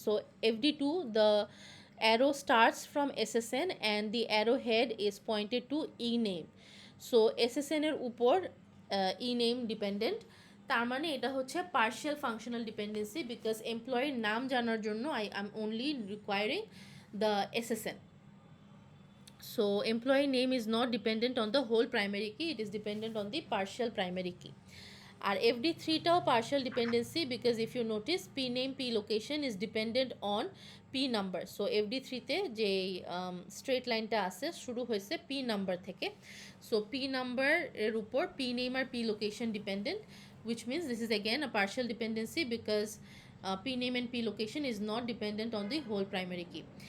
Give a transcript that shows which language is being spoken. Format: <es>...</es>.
<en>So FD2 the arrow starts from SSN and the arrow head is pointed to E name.</en> <bn>So SSN এর উপর E name dependent, তার মানে এটা হচ্ছে partial functional dependency, because এমপ্লয়ির নাম জানার জন্য</bn> <en>I am only requiring the SSN. So employee name is not dependent on the whole primary key, it is dependent on the partial primary key.</en> <bn>আর FD3টাও partial dependency,</bn> <en>Because if you notice P name P location is dependent on P number.</en> <bn>So FD3তে যে straight লাইনটা আছে শুরু হয়েছে P number থেকে, so P number এর উপর P name আর P location dependent,</bn> <en>which means this is again a partial dependency because P name and P location is not dependent on the whole primary key.</en>